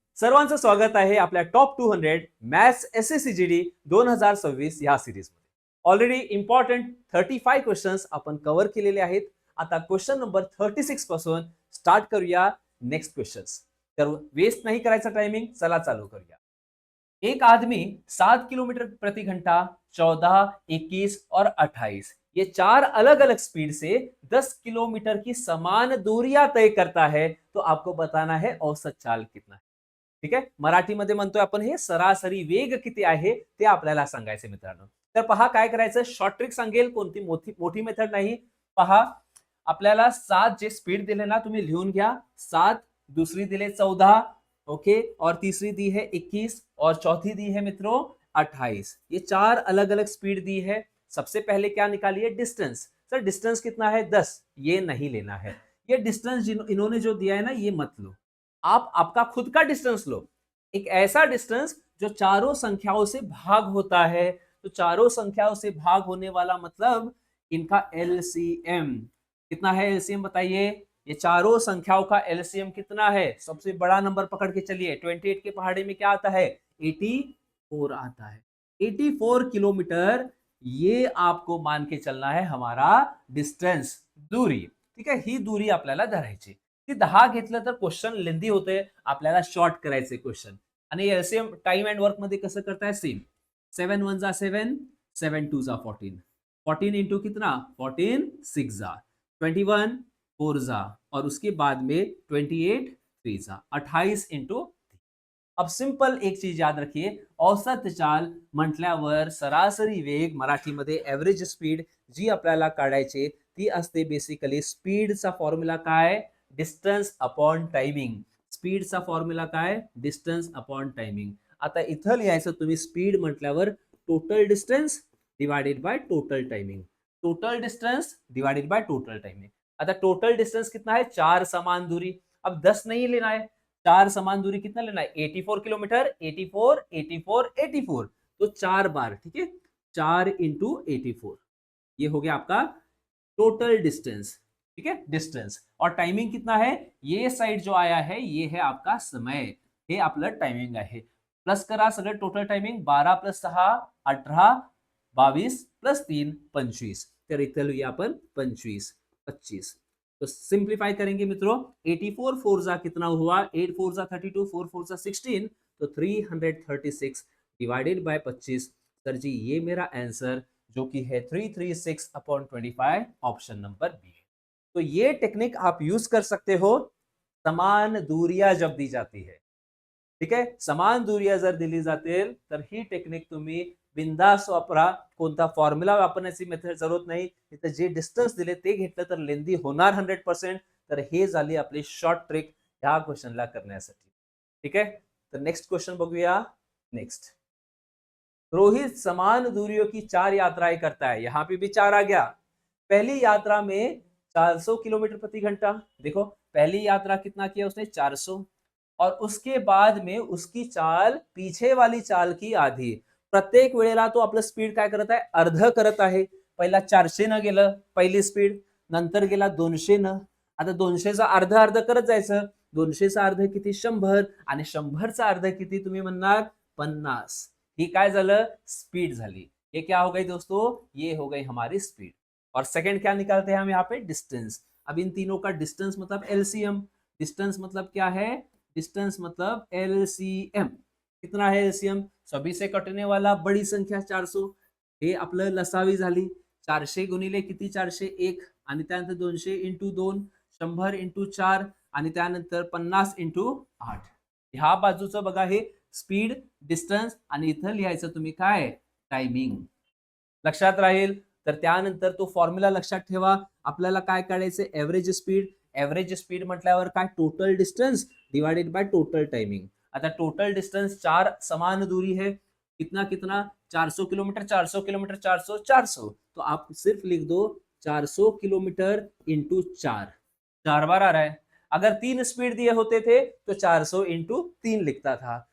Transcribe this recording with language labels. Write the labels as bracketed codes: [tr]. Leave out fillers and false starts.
[mr] सर्वांचं स्वागत आहे आपल्या टॉप 200 मॅथ्स SSCGD 2026 या सिरीजमध्ये. ऑलरेडी इम्पॉर्टंट 35 क्वेश्चन्स आपण कव्हर केलेले आहेत. आता क्वेश्चन नंबर 36 पासून स्टार्ट करूया नेक्स्ट क्वेश्चन्स. तर वेस्ट नहीं करायचा टाइमिंग, चला चालू करूया. [hi] एक आदमी 7 किलोमीटर प्रति घंटा, 14, 21 और 28 ये चार अलग अलग स्पीड से 10 किलोमीटर की समान दूरियां तय करता है, तो आपको बताना है औसत चाल कितना है. [mr] ठीक आहे. मराठीमध्ये म्हणतोय आपण हे सरासरी वेग किती आहे ते आपल्याला सांगायचे मित्रांनो. तर पहा काय करायचं, शॉर्ट ट्रिक सांगेल, कोणती मोठी मेथड नाही. पहा, आपल्याला 7 जे स्पीड दिले ना, तुम्ही लिहून घ्या. [hi] 7, दूसरी दिले 14, ओके, और तीसरी दी है 21 और चौथी दी है मित्रों 28. ये चार अलग अलग स्पीड दी है. सबसे पहले क्या निकालिए, डिस्टेंस. सर डिस्टेंस कितना है, 10. ये नहीं लेना है. ये डिस्टेंस इन्होंने जो दिया है ना, ये मत लो. आप आपका खुद का डिस्टेंस लो, एक ऐसा डिस्टेंस जो चारों संख्याओं से भाग होता है. तो चारों संख्याओं से भाग होने वाला मतलब इनका एलसीएम कितना है. एलसीएम बताइए, ये चारों संख्याओं का एलसीएम कितना है. सबसे बड़ा नंबर पकड़ के चलिए. 28 के पहाड़े में क्या आता है, 84 आता है. 84 किलोमीटर ये आपको मान के चलना है हमारा डिस्टेंस, दूरी. [mr] ठीक आहे, ही दूरी आपल्याला धरायची. ती 10 घेतलं तर क्वेश्चन लेंदी होते, आपल्याला शॉर्ट करायचे क्वेश्चन. आणि एलसीएम टाइम अँड वर्क मध्ये कसं करताय, सेम. [hi] 7 1 जा 7, 7 2 जा 14, 14 इंटू कितना 14, 6 जा 21, 4 जा, और उसके बाद में 28 3 जा 28 इंटू. अब सिंपल एक चीज याद रखिए, [mr] औसत चाल म्हटल्यावर सरासरी वेग, मराठीमध्ये एव्हरेज स्पीड जी आपल्याला काढायची ती असते बेसिकली. स्पीडचा फॉर्म्युला काय, डिस्टन्स अपॉन टायमिंग. स्पीडचा फॉर्म्युला काय, डिस्टन्स अपॉन टायमिंग. आता इथं लिहायचं तुम्ही, स्पीड म्हटल्यावर total distance divided by total timing. [hi] Total distance divided by total timing. आता टोटल डिस्टेंस कितना है, 4 समान दूरी. अब 10 नहीं लेना है, 4 समान दूरी कितना लेना है, 84 किलोमीटर. 84 84 84, तो 4 बार. ठीक है, 4 इंटू 84, ये हो गया आपका टोटल डिस्टेंस. ठीक है, डिस्टेंस. और टाइमिंग कितना है, ये साइड जो आया है ये है आपका समय, [mr] हे आपलं टायमिंग आहे. प्लस करा सगळं टोटल टायमिंग. 12 + 6 18, 22 + 3 25. तर इथं लिहूया आपण 25 25. [hi] तो सिंप्लीफाई करेंगे मित्रों. 84 4 जा कितना हुआ, 8 4 जा 32, 4 4 जा 16, तो 336 डिवाइडेड बाय 25. सर जी ये मेरा आंसर जो कि है 336/25, ऑप्शन नंबर बी. तो ये टेक्निक आप यूज कर सकते हो समान दूरियां जब दी जाती है. [mr] ठीक आहे, समान दूरिया जर दिली जातील तर ही टेक्निक तुम्ही बिंदास वापरा. कोणता फॉर्म्युला वापरण्याची मेथड जरूरत नाही. इथे जे डिस्टन्स दिले ते घेतलं तर लेंदी होणार 100%. तर हे झाली आपली शॉर्ट ट्रिक ह्या क्वेश्चनला करण्यासाठी. ठीक आहे, तर नेक्स्ट क्वेश्चन बघूया. [hi] नेक्स्ट, रोहित समान दूरियों की 4 यात्राएं करता है. यहां पे भी 4 आ गया. पहली यात्रा में 400 किलोमीटर प्रति घंटा. देखो पहली यात्रा कितना किया उसने, 400, और उसके बाद में उसकी चाल पीछे वाली चाल की आधी. [mr] प्रत्येक वेळेला तो आपलं स्पीड काय करत आहे, अर्ध करत आहे. पहिला 400 न गेलं पहिली स्पीड, नंतर गेला 200 न. आता 200चा अर्ध अर्ध करत जायचं. 200चा अर्ध किती, 100, आणि 100चा अर्ध किती तुम्ही म्हणणार, 50. ही काय झालं, स्पीड झाली. [hi] ये क्या हो गई दोस्तों, ये हो गई हमारी स्पीड. और सेकंड क्या निकालते हैं हम यहाँ पे, डिस्टेंस. अब इन तीनों का डिस्टेंस मतलब एलसीएम. डिस्टेंस मतलब क्या है, डिस्टेंस मतलब एलसीएम. कितना है एलसीएम, सभी से कटने वाला बड़ी संख्या 400. [mr] हे आपलं लसावी झाली. 400 गुणिले किती, 401, आणि त्यानंतर 200 इंटू 2, 100 इंटू 4, आणि त्यानंतर 50 इंटू 8. ह्या बाजूचं बघा, हे स्पीड, डिस्टन्स, आणि इथं लिहायचं तुम्ही काय, टायमिंग. लक्षात राहील. तर त्यानंतर तो फॉर्म्युला लक्षात ठेवा. आपल्याला काय काढायचं, एव्हरेज स्पीड. एव्हरेज स्पीड म्हटल्यावर काय, total distance divided by total timing. [hi] आता टोटल डिस्टेंस 4 समान दूरी है, कितना कितना, 400 किलोमीटर 400 किलोमीटर 400 400. तो आप सिर्फ लिख दो 400 किलोमीटर इंटू 4. 4 बार आ रहा है. अगर 3 स्पीड दिए होते थे तो 400 इंटू 3 लिखता था.